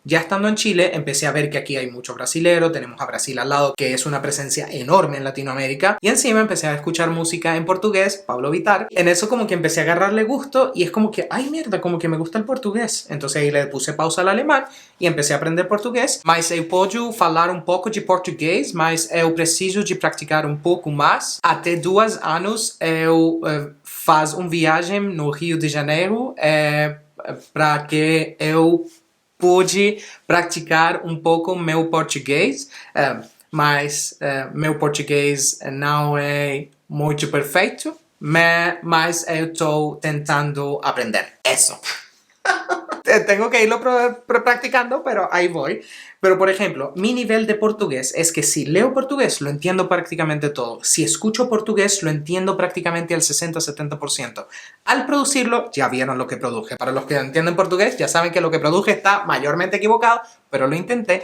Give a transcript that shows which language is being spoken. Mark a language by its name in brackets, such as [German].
[Spanish] Ya estando en Chile, empecé a ver que aquí hay mucho brasilero, tenemos a Brasil al lado, que es una presencia enorme en Latinoamérica, y encima empecé a escuchar música en portugués, Pablo Vittar. En eso como que empecé a agarrarle gusto y es como que, ay mierda, como que me gusta el portugués. Entonces ahí le puse pausa al alemán y empecé a aprender portugués. [Portuguese] Mas eu posso falar pouco de português, mas eu preciso de praticar pouco mais. Até 2 anos eu faz viagem no Rio de Janeiro para que eu pude praticar pouco meu português, mas meu português não é muito perfeito, mas eu estou tentando aprender. [Spanish] Eso. Tengo que irlo practicando, pero ahí voy. Pero, por ejemplo, mi nivel de portugués es que si leo portugués, lo entiendo prácticamente todo. Si escucho portugués, lo entiendo prácticamente al 60-70%. Al producirlo, ya vieron lo que produje. Para los que entienden portugués, ya saben que lo que produje está mayormente equivocado, pero lo intenté.